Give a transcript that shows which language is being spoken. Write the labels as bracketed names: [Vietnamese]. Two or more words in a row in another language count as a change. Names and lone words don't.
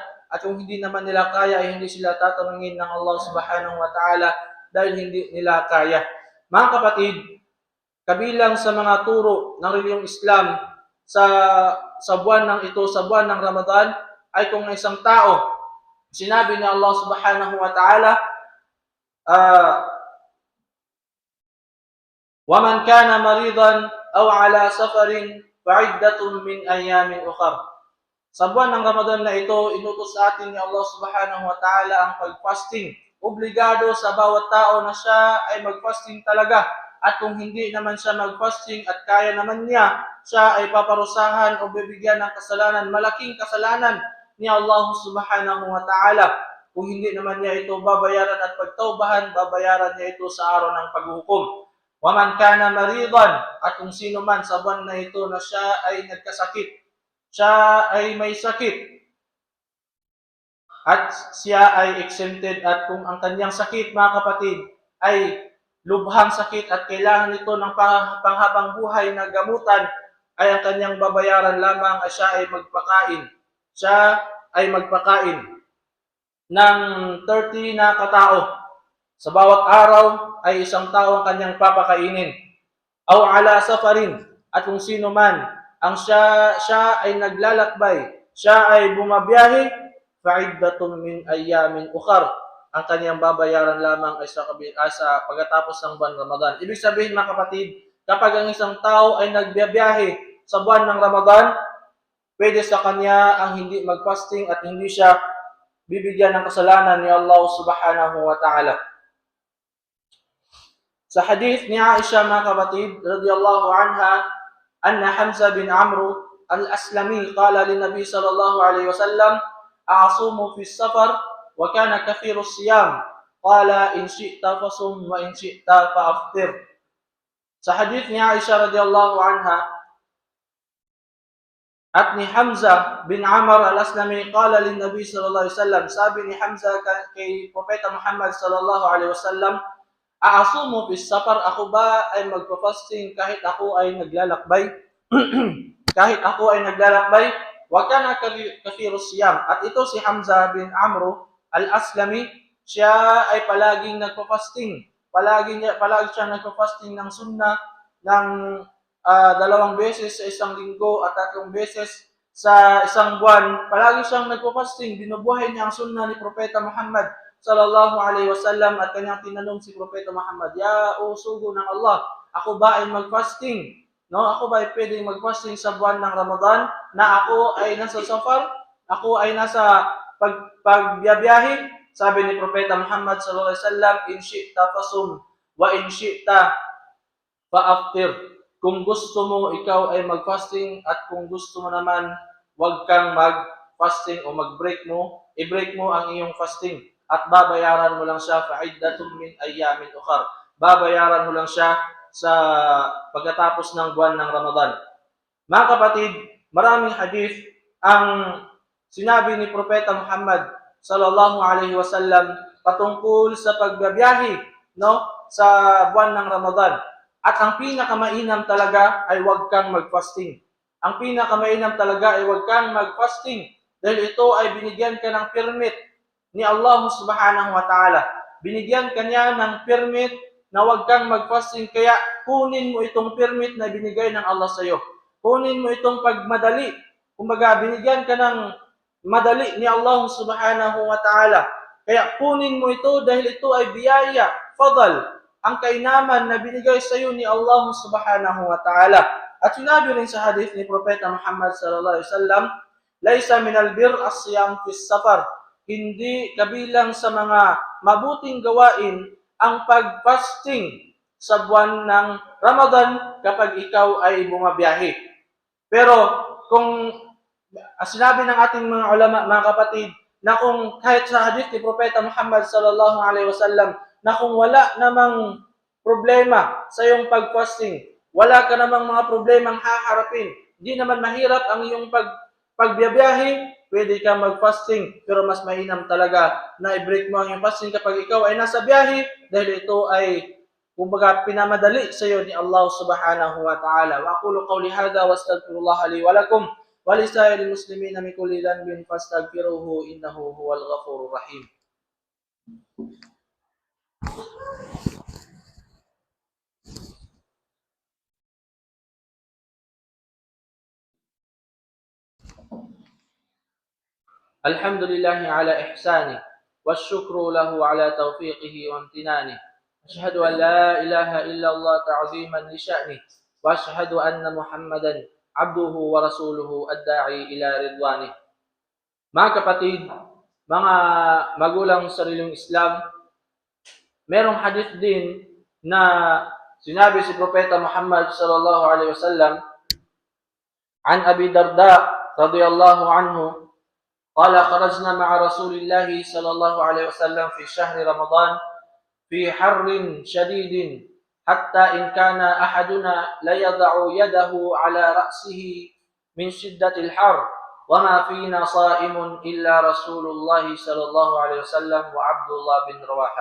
[Filipino] At kung hindi naman nila kaya, ay hindi sila tatanungin ng [Arabic] الله سبحانه وتعالى [Filipino] dahil hindi nila kaya. Mga kapatid, kabilang sa mga turo ng reliyong Islam sa buwan ng ito, sa buwan ng Ramadan, ay kung isang tao, sinabi ni [Arabic] الله سبحانه وتعالى, وَمَنْ كَانَ مَرِيضًا أَوْ عَلَى سَفَرٍ فَعِدَّةٌ مِنْ أَيَّامٍ أُخَرَ. [Filipino] Sa buwan ng Ramadan na ito, inutos sa atin ni [Arabic] الله سبحانه وتعالى [Filipino] ang pag-fasting. Obligado sa bawat tao na siya ay mag-fasting talaga. At kung hindi naman siya mag-fasting at kaya naman niya, siya ay paparusahan o bibigyan ng kasalanan, malaking kasalanan ni [Arabic] الله سبحانه وتعالى. [Filipino] Kung hindi naman niya ito babayaran at pagtaubahan, babayaran niya ito sa araw ng paghukom. [Arabic] وَمَنْ كَانَ مَرِيضًا, [Filipino] at kung sino man sa buwan na ito na siya ay nagkasakit, siya ay may sakit, at siya ay exempted, at kung ang kanyang sakit, mga kapatid, ay lubhang sakit at kailangan nito ng panghabang buhay na gamutan, ay ang kanyang babayaran lamang ay siya ay magpakain. Siya ay magpakain ng 30 na katao. Sa bawat araw ay isang tao ang kanyang papakainin. [Arabic] أو على سفر, [Filipino] at kung sino man ang siya ay naglalakbay, siya ay bumabiyahe, [Arabic] فعدة من أيام أخر, [Filipino] ang kanyang babayaran lamang ay sa pagkatapos ng buwan Ramadan. Ibig sabihin, mga kapatid, kapag ang isang tao ay nagbiyahe sa buwan ng Ramadan, pwede sa kanya ang hindi mag-fasting at hindi siya bibigyan ng kasalanan ni [Arabic] الله سبحانه وتعالى. [Filipino] Sa hadith ni Aisha, mga kapatid, [Arabic] رضي الله عنها أن حمزة بن عمرو الأسلمي قال للنبي صلى الله عليه وسلم أأصوم في السفر وكان كثير الصيام قال إن شئت فصم وإن شئت فأفطر. [Filipino] Sa hadith ni Aisha [Arabic] رضي الله عنها [Filipino] at ni Hamza bin Amr al-Aslami, [Arabic] قال للنبي صلى الله عليه وسلم, [Filipino] sabi ni Hamza kay Propeta Muhammad [Arabic] صلى الله عليه وسلم, أأصوم في السفر, [Filipino] ako ba ay magpa-fasting kahit ako ay naglalakbay? Kahit ako ay naglalakbay, [Arabic] وكان كثير الصيام. [Filipino] At ito si Hamza bin Amr al-Aslami, siya ay palaging nagpa-fasting. Palagi siya nagpa-fasting ng sunnah ng 2 beses sa isang linggo at 3 beses sa isang buwan. Palagi siyang nagpa-fasting. Binubuhay niya ang sunnah ni Propeta Muhammad [Arabic] صلى الله عليه وسلم, [Filipino] at kanyang tinanong si Propeta Muhammad, ya o sugo ng Allah, ako ba ay mag-fasting? No, ako ba ay pwedeng mag-fasting sa buwan ng Ramadan na ako ay nasa safar? Ako ay nasa pagbiyahe? Sabi ni Propeta Muhammad [Arabic] صلى الله عليه وسلم, إن شئت فصم وإن شئت فأفطر. [Filipino] Kung gusto mo, ikaw ay mag-fasting, at kung gusto mo naman, wag kang mag-fasting o mag-break mo, i-break mo ang iyong fasting. At babayaran mo lang siya [Arabic] فعدة من أيام أخر. [Filipino] Babayaran mo lang siya sa pagkatapos ng buwan ng Ramadan. Mga kapatid, maraming hadith ang sinabi ni Propeta Muhammad [Arabic] صلى الله عليه وسلم [Filipino] patungkol sa pagbabiyahe, no, sa buwan ng Ramadan. At ang pinakamainam talaga ay huwag kang mag-fasting. Ang pinakamainam talaga ay huwag kang mag-fasting dahil ito ay binigyan ka ng permit ni [Arabic] الله سبحانه وتعالى. [Filipino] Binigyan kanya ng permit na huwag kang mag-fasting, kaya kunin mo itong permit na binigay ng Allah sa iyo. Kunin mo itong pagmadali. Kumbaga, binigyan ka ng madali ni [Arabic] الله سبحانه وتعالى. [Filipino] Kaya kunin mo ito dahil ito ay biyaya, fadal, ang kainaman na binigay sa iyo ni [Arabic] الله سبحانه وتعالى. [Filipino] At sinabi rin sa hadith ni Propeta Muhammad [Arabic] صلى الله عليه وسلم, ليس من البر الصيام في السفر. [Filipino] Hindi kabilang sa mga mabuting gawain ang pag-fasting sa buwan ng Ramadan kapag ikaw ay bumabiyahe. Pero kung sinabi ng ating mga ulama, mga kapatid, na kung kahit sa hadith ni Propeta Muhammad [Arabic] صلى الله عليه وسلم, [Filipino] na kung wala namang problema sa iyong pag-fasting, wala ka namang mga problemang haharapin, hindi naman mahirap ang iyong pagbiyabiyahe, pwede ka mag-fasting, pero mas mainam talaga na i-break mo ang iyong fasting kapag ikaw ay nasa biyahe dahil ito ay kumbaga pinamadali sa iyo ni [Arabic] الله سبحانه وتعالى. وأقول قولي هذا وأستغفر الله لي ولكم ولسائر المسلمين من كل ذنب فاستغفروه إنه هو الغفور الرحيم. الحمد لله على إحسانه والشكر له على توفيقه وامتنانه أشهد أن لا إله إلا الله تعظيما لشأنه وأشهد أن محمدا عبده ورسوله الداعي إلى رضوانه. [Filipino] Mga kapatid, mga magulang sariling Islam, merong hadith din na sinabi si Propeta Muhammad sallallahu [Arabic] عليه وسلم عن أبي الدرداء رضي الله عنه قال خرجنا مع رسول الله صلى الله عليه وسلم في شهر رمضان في حر شديد حتى إن كان أحدنا ليضع يده على رأسه من شدة الحر وما فينا صائم إلا رسول الله صلى الله عليه وسلم وعبد الله بن رواحة.